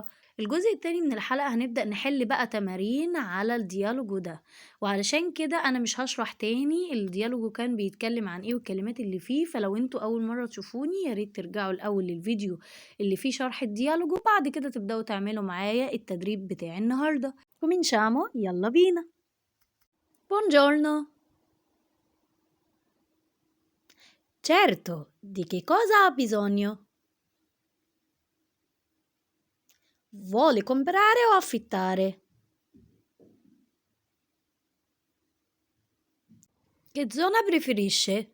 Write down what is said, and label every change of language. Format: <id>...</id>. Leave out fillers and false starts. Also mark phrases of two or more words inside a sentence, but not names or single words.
<ar>الجزء التاني من الحلقة هنبدأ نحل بقى تمارين على الديالوجو ده، وعلشان كده انا مش هشرح تاني الديالوجو كان بيتكلم عن ايه والكلمات اللي فيه. فلو انتوا اول مرة تشوفوني يا ريت ترجعوا الاول للفيديو اللي فيه شرح الديالوجو، بعد كده تبدأوا تعملوا معايا التدريب بتاع النهاردة. cominciamo، يلا بينا.</ar> <it>buongiorno. Certo, di che cosa ha bisogno? Vuole comprare o affittare? Che zona preferisce?</it>